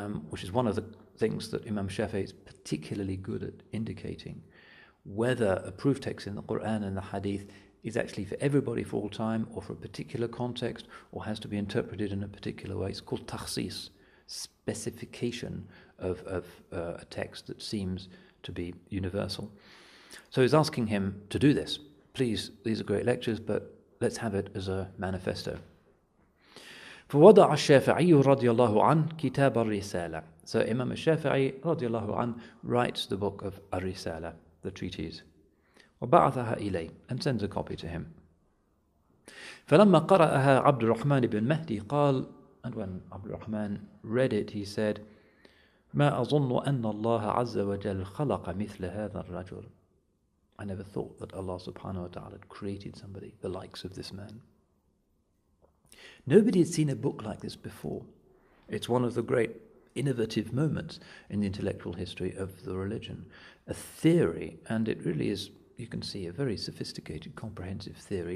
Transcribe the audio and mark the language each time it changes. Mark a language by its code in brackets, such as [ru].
[en] which is one of the things that Imam Shafi'i is particularly good at indicating, whether a proof text in the Quran and the Hadith is actually for everybody for all time, or for a particular context, or has to be interpreted in a particular way. It's called takhsis, specification of a text that seems to be universal. So he's asking him to do this. Please, these are great lectures, but let's have it as a manifesto. [ar] فوضع الشافعي رضي الله عنه كتاب الرسالة. [en] So Imam al-Shafi'i رضي الله عنه writes the book of Ar-Risala, the treatise. [ar] وبعثها إليه, [en] and sends a copy to him. [ar] فلما قرأها عبد الرحمن بن مهدي قال, [en] and when Abdul Rahman read it, he said, [ar] ما أظن أن الله عز وجل خلق مثل هذا الرجل. [en] I never thought that Allah subhanahu wa ta'ala had created somebody the likes of this man. Nobody had seen a book like this before. It's one of the great innovative moments in the intellectual history of the religion. A theory, and it really is, you can see, a very sophisticated, comprehensive theory.